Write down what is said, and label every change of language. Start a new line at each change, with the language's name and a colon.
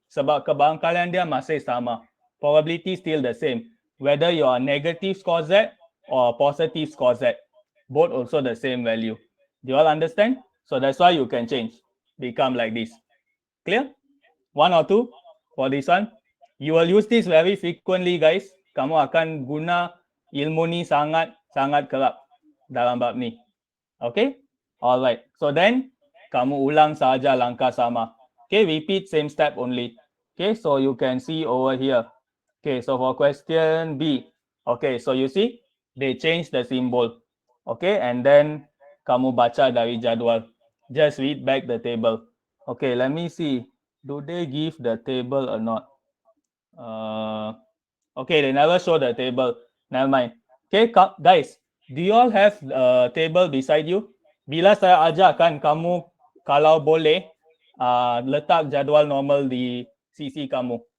Malay: Sebab kebarangkalian dia masih sama.
English: Probability still the same. Whether you are negative score Z or positive score Z. Both also the same value. Do you all understand? So that's why you can change. Become like this. Clear? One or two for this one. You will use this very frequently, guys.
Malay: Kamu akan guna ilmu ni sangat kerap dalam bab ni. Okay? Alright. So then, kamu ulang saja langkah sama.
English: Okay, repeat same step only. Okay, so you can see over here. Okay, so for question B. Okay, so you see, they change the symbol.
Malay: Okay, and then kamu baca dari jadual.
English: Just read back the table. Okay, let me see. Do they give the table or not? Okay, they never show the table. Never mind. Okay, guys, do you all have a table beside you?
Malay: Bila saya ajarkan kamu, kalau boleh, letak jadual normal di sisi kamu.